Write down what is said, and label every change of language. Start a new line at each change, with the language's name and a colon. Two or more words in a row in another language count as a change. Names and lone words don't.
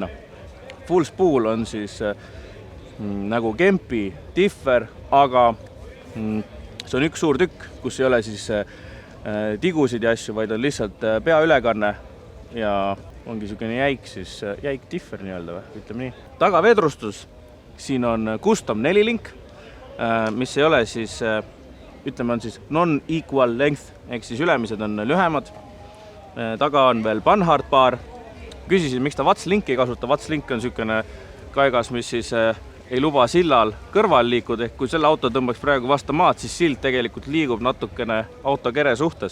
English: Full spool
Estonian: on siis nagu kempi differ, aga see on üks suur tükk, kus ei ole siis tigusid ja asju, vaid on lihtsalt peaülekanne ja ongi sihukene jäik differ nii-öelda või, ütleme nii. Tagavedrustus, siin on
English: custom 4-link,
Estonian: mis ei ole siis, ütleme on siis
English: non-equal length,
Estonian: ehk siis ülemised on lühemad. Taga on veel Panhard baar. Küsisin, miks ta Watts-link ei kasuta. Watts-link on sihukene kaigas, mis siis ei luba sillal kõrval liikuda, ehk kui selle auto tõmbaks praegu vastu maad, siis sild tegelikult liigub natukene auto kere suhtes.